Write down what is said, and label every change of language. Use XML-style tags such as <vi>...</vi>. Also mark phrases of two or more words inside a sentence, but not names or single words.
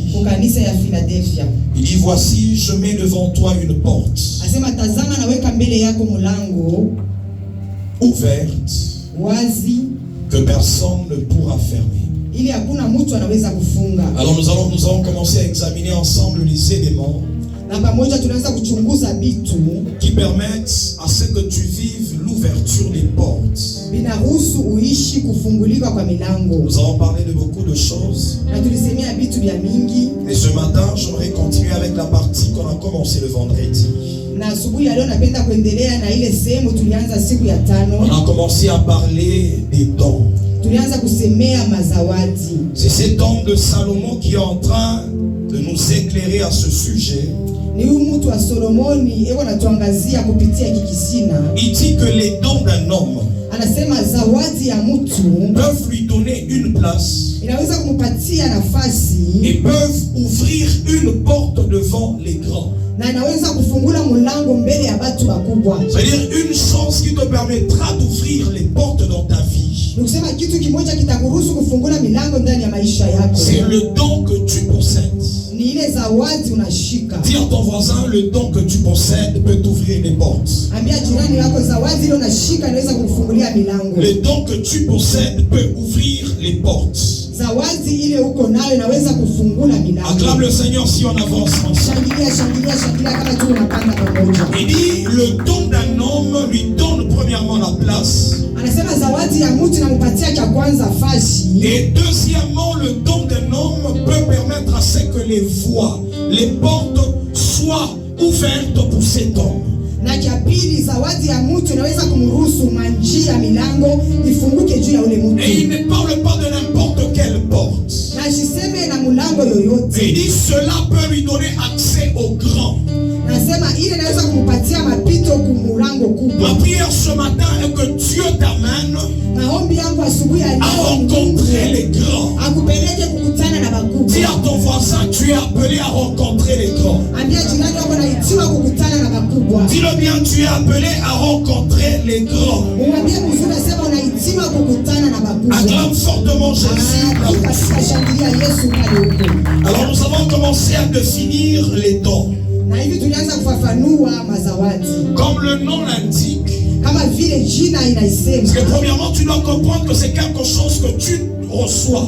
<fr>Il dit: voici, je mets devant toi une porte ouverte que personne ne pourra fermer. Alors nous allons commencer à examiner ensemble les éléments</fr> <sw>na pamoja tunaweza kuchunguza vitu</sw> <fr>qui permettent à ce que tu vives l'ouverture des portes.</fr> <sw>binaruhusu uishi kufungulika kwa milango.</sw> <fr>Nous avons parlé de beaucoup de choses.</fr> <sw>Na tulisemea vitu vya mingi.</sw> <fr>Et ce matin, j'aimerais continuer avec la partie qu'on a commencé le vendredi.</fr> <sw>Na asubuhi ya leo napenda kuendelea na ile sehemu tulianza siku ya tano.</sw> <fr>On a commencé à parler des dons.</fr> <sw>Tulianza kusemea mazawadi.</sw> <fr>C'est cet homme de Salomon qui est en train de nous éclairer à ce sujet.</fr> <sw>Ni huyu mtu wa Solomoni eko natuangazia kupitia kikisina.</sw> <fr>Il dit que les dons d'un homme</fr> <sw>Anasema zawadi ya mtu</sw> <fr>peuvent lui donner une place</fr> <sw>inaweza kumpatia nafasi</sw> <fr>et peuvent ouvrir une porte devant les grands.</fr> <sw>na inaweza kufungula mlango mbele ya watu wakubwa.</sw> <fr>C'est-à-dire une chose qui te permettra d'ouvrir les portes dans ta vie.</fr> <sw>Nikusema kitu kimoja kitakuruhusu kufungula milango ndani ya maisha yako.</sw> <fr>C'est le don que tu possèdes.</fr> <sw>Ni ile zawadi unashika.</sw> <fr>Dis à ton voisin, le don que tu possèdes peut t'ouvrir les portes.</fr> <sw>Ambia jirani yako zawadi ile unashika inaweza kukufungulia milango.</sw> <fr>Le don que tu possèdes peut ouvrir les portes.</fr> <sw>Zawadi ile uko nayo inaweza kufungula milango.</sw> <fr>Acclame le Seigneur si on avance ensemble.</fr> <sw>Shangilia, shangilia, shangilia kama tu unapanda pamoja.</sw> <fr>Il dit, le don d'un homme lui donne premièrement la place.</fr> <sw>Anasema zawadi ya mtu inampatia cha kwanza fasi.</sw> <fr>Et deuxièmement, le don d'un homme peut permettre à ce que les voies, les portes soient ouvertes pour cet homme.</fr> <sw>Na cha pili, zawadi ya mtu inaweza kumruhusu manjia milango ifunguke juu ya ule mtu.</sw> <fr>Et il ne parle pas de n'importe quelle porte.</fr> <sw>Na siseme na mlango yoyote.</sw> <fr>Il dit, cela peut lui donner accès au grand.</fr> <sw>Nasema ile inaweza kumpatia mapito kumulango kubwa.</sw> <fr>Ma prière ce matin est que Dieu t'amène</fr> <sw>Maombi yangu asubuhi ya</sw> <fr>à</fr> <sw>leo</sw> <fr>rencontrer les grands.</fr> <sw>akupeleke kukutana na bakubwa.</sw> <fr>Dis à ton voisin, tu es appelé à rencontrer les grands.</fr> <sw>Ambia jirani yako naitiwa kukutana na bakubwa.</sw> <fr>Dis-le bien, tu es appelé à rencontrer les grands.</fr> <sw>Umwambie mzuri sema unaitiwa kukutana na bakubwa.</sw> <fr>Acclame fortement Jésus.</fr> <sw>Katika shangilia Yesu pale huko.</sw> <fr>Alors nous avons commencé à définir les dons.</fr> <sw>Na hivi tulianza kufafanua mazawadi.</sw> <fr>Comme le nom l'indique.</fr> <sw>Kama vile jina inaisema.</sw> <fr>Parce que premièrement, tu dois comprendre que c'est quelque chose que tu reçois.</fr>